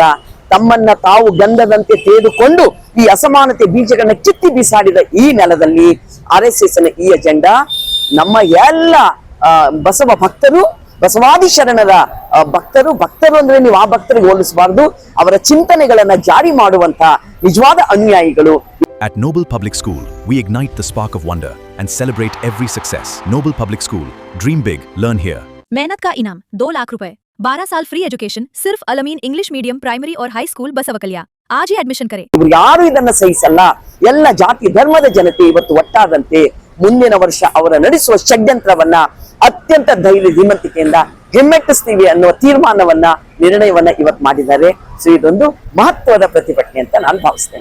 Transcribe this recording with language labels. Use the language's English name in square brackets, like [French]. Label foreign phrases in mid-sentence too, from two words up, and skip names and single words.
[Kannada] ತಮ್ಮನ್ನ ತಾವು ಗಂಧದಂತೆ ತೆಗೆದುಕೊಂಡು ಈ ಅಸಮಾನತೆ ಬೀಜಗಳನ್ನ ಕಿತ್ತಿ ಬೀಸಾಡಿದ ಈ ನೆಲದಲ್ಲಿ RSS ನ ಈ ಅಜೆಂಡಾ ನಮ್ಮ ಎಲ್ಲ ಬಸವ ಭಕ್ತರು, ಬಸವಾದಿ ಶರಣರ ಭಕ್ತರು ಅಂದ್ರೆ ನೀವು ಆ ಭಕ್ತರಿಗೆ ಹೋಲಿಸಬಾರದು, ಅವರ ಚಿಂತನೆಗಳನ್ನ ಜಾರಿ ಮಾಡುವಂತ ನಿಜವಾದ ಅನುಯಾಯಿಗಳು. [English] At Noble Public School, we ignite the spark of wonder and celebrate every success. Noble Public School, dream big, learn here. [Hindi] मेहनत का इनाम 2 लाख रुपए, 12 साल [English] free education, [Hindi] सिर्फ अलमीन इंग्लिश मीडियम प्राइमरी और हाई स्कूल बसवकल्या. आज ही एडमिशन करें. [Kannada] ಯಾರು ಇದನ್ನ ಸಹಿಸಲ್ಲ. ಎಲ್ಲ ಜಾತಿ ಧರ್ಮದ ಜನತೆ ಇವತ್ತು ಒಟ್ಟಾದಂತೆ ಮುಂದಿನ ವರ್ಷ ಅವರ ನಡೆಸುವ ಷಡ್ಯಂತ್ರವನ್ನ ಅತ್ಯಂತ ಧೈರ್ಯ ಧೀಮಂತಿಕೆಯಿಂದ ಹಿಮ್ಮೆಟ್ಟಿಸ್ತೀವಿ ಅನ್ನುವ ತೀರ್ಮಾನವನ್ನ, ನಿರ್ಣಯವನ್ನ ಇವತ್ತು ಮಾಡಿದ್ದಾರೆ. ಸೊ ಇದೊಂದು ಮಹತ್ವದ ಪ್ರತಿಭಟನೆ ಅಂತ ನಾನು ಭಾವಿಸ್ತೇನೆ.